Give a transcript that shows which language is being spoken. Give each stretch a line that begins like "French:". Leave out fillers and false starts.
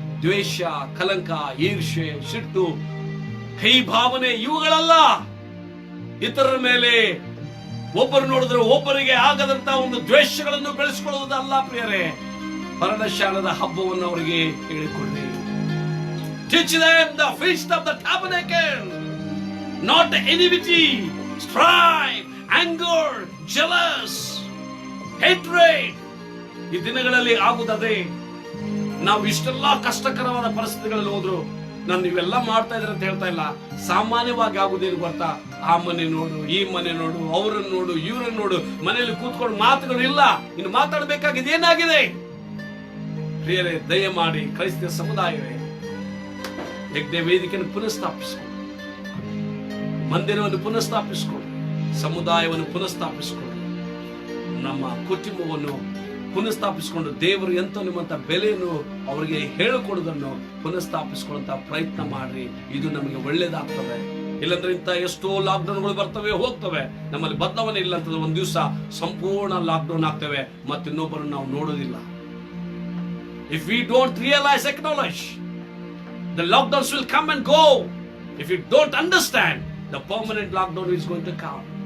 Kannada: ದ್ವೇಷ, ಕಲಂಕ, ಈರ್ಷೆ, ಸಿಟ್ಟು, ಕೈ ಭಾವನೆ ಇವುಗಳಲ್ಲ. ಇತರರ ಮೇಲೆ ಒಬ್ಬರು ನೋಡಿದ್ರೆ ಒಬ್ಬರಿಗೆ ಆಗದಂತ ಒಂದು ದ್ವೇಷಗಳನ್ನು ಬೆಳೆಸಿಕೊಳ್ಳುವುದಲ್ಲ ಪ್ರಿಯರೇ. ಪರ್ಣಶಾಲದ ಹಬ್ಬವನ್ನು ಅವರಿಗೆ ಹೇಳಿಕೊಳ್ಳಿ.
English: Teach them the feast of the tabernacle, not the enmity, strife, anger, jealous, hatred.
Kannada: ಈ ದಿನಗಳಲ್ಲಿ ಆಗುತ್ತದೆ. ನಾವು ಇಷ್ಟೆಲ್ಲ ಕಷ್ಟಕರವಾದ ಪರಿಸ್ಥಿತಿಗಳಲ್ಲಿ ಹೋದ್ರು ನಾನು ಇವೆಲ್ಲ ಮಾಡ್ತಾ ಇದ್ರೆ ಅಂತ ಹೇಳ್ತಾ ಇಲ್ಲ. ಸಾಮಾನ್ಯವಾಗಿ ಆಗುದೇನು ಗೊತ್ತಾ? ಆ ಮನೆ ನೋಡು, ಈ ಮನೆ ನೋಡು, ಅವರನ್ನು ನೋಡು, ಇವರನ್ನು ನೋಡು, ಮನೆಯಲ್ಲಿ ಕೂತ್ಕೊಂಡು ಮಾತುಗಳು ಇಲ್ಲ. ಇನ್ನು ಮಾತಾಡಬೇಕಾಗಿದೆ ಏನಾಗಿದೆ? ಪ್ರಿಯರೇ, ದಯಮಾಡಿ ಕ್ರೈಸ್ತ ಸಮುದಾಯವೇ, ಯಜ್ಞ ವೇದಿಕೆಯನ್ನು ಪುನಃಸ್ಥಾಪಿಸಿಕೊಂಡು, ಮಂದಿರವನ್ನು ಪುನಃಸ್ಥಾಪಿಸಿಕೊಂಡು, ಸಮುದಾಯವನ್ನು ಪುನಃಸ್ಥಾಪಿಸಿಕೊಂಡು, ನಮ್ಮ ಕುಟುಂಬವನ್ನು ಪುನಃಸ್ಥಾಪಿಸಿಕೊಂಡು ದೇವರು ಎಂತ ನಿಮ್ಮಂತ ಬೆಲೆಯನ್ನು ಅವರಿಗೆ ಹೇಳಿಕೊಡುವುದನ್ನು ಪುನಃಸ್ಥಾಪಿಸಿಕೊಳ್ಳುವಂತ ಪ್ರಯತ್ನ ಮಾಡ್ರಿ. ಇದು ನಮಗೆ ಒಳ್ಳೇದಾಗ್ತದೆ. ಇಲ್ಲಾಂದ್ರೆ ಇಂಥ ಎಷ್ಟೋ ಲಾಕ್ಡೌನ್ಗಳು ಬರ್ತವೆ ಹೋಗ್ತವೆ. ನಮ್ಮಲ್ಲಿ ಬದಲಾವಣೆ ಇಲ್ಲ ಅಂತಂದ್ರೆ ಒಂದ್ ದಿವಸ ಸಂಪೂರ್ಣ ಲಾಕ್ಡೌನ್ ಆಗ್ತವೆ, ಮತ್ತೆ ಇನ್ನೊಬ್ಬರನ್ನು ನಾವು ನೋಡೋದಿಲ್ಲ.
English: If we don't realize, acknowledge, the lockdowns will come and go. If you don't understand, the permanent lockdown is going to come.